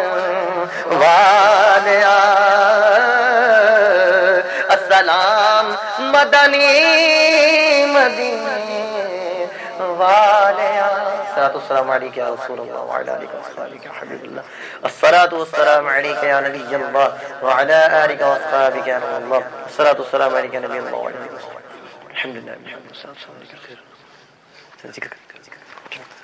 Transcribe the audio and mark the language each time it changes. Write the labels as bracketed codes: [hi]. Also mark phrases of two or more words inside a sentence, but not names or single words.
[ur] والیا السلام مدنی مدینے والیا [ar] الصلاة والسلام علیکہ یا رسول اللہ وعلی آلہ وصحبہ حبیب اللہ الصلاة والسلام علیکہ یا نبی اللہ وعلی آلہ وصحبہ یا نور اللہ الصلاة والسلام علیکہ یا نبی اللہ وعلی آلہ وصحبہ الحمدللہ الحمدللہ